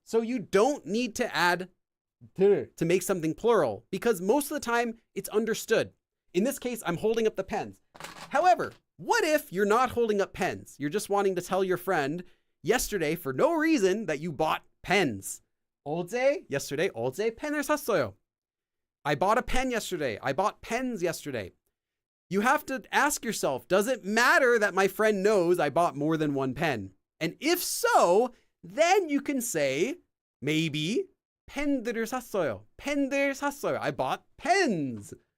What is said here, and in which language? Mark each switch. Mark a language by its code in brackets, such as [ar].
[en] So you don't need to add 들 to make something plural because most of the time it's understood. In this case, I'm holding up the pens. However, what if you're not holding up pens? You're just wanting to tell your friend yesterday for no reason that you bought pens. Yesterday, [ko] 어제 펜을 샀어요. [en] I bought a pen yesterday. I bought pens yesterday. You have to ask yourself, does it matter that my friend knows I bought more than one pen? And if so, then you can say, maybe, [ko] 펜들을 샀어요. 펜들 샀어요. [en] I bought pens.